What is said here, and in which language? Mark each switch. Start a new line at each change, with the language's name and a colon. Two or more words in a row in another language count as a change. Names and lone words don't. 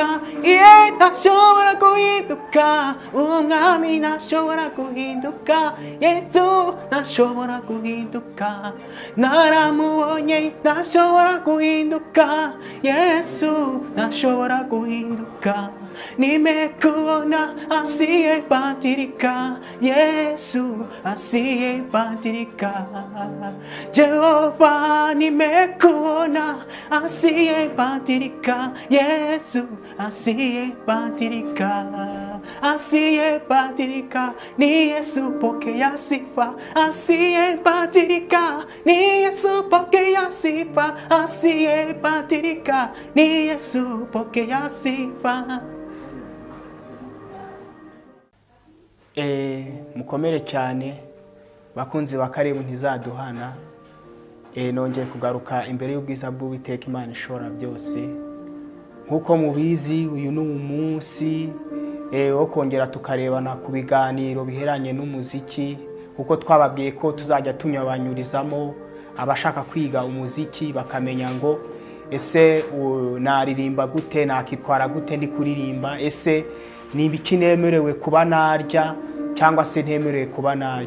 Kinyarwanda: Yeah, ntashobora guhinduka. Uwo mwami ntashobora guhinduka. Yesu ntashobora guhinduka. Naramubonye ntashobora guhinduka. Yesu ntashobora guhinduka.
Swahili: Nimekuona asiyebadilika. Yesu asiyebadilika. Jehova nimekuona asiyebadilika. Yesu asiyebadilika. Asiyebadilika ni Yesu, pokea sifa. Asiyebadilika ni Yesu, pokea sifa. Asiyebadilika ni Yesu, pokea sifa.
Kinyarwanda: Mukomere cyane bakunzi ba Karibu Ntizaduhana. Nongeye kugaruka imbere y'ubwiza bw'Uwiteka Imana ishobora byose. Nkuko mubizi uyu ni umunsi wo kongera tukarebana ku biganiro biheranye n'umuziki, kuko twababwiye ko tuzajya tunyabanyurizamo abashaka kwiga umuziki bakamenya ngo ese naririmba gute, nakitwara gute ndi kuririmba, ese ni ibiki nemerewe kuba narya cyangwa se ntemerewe kuba narya.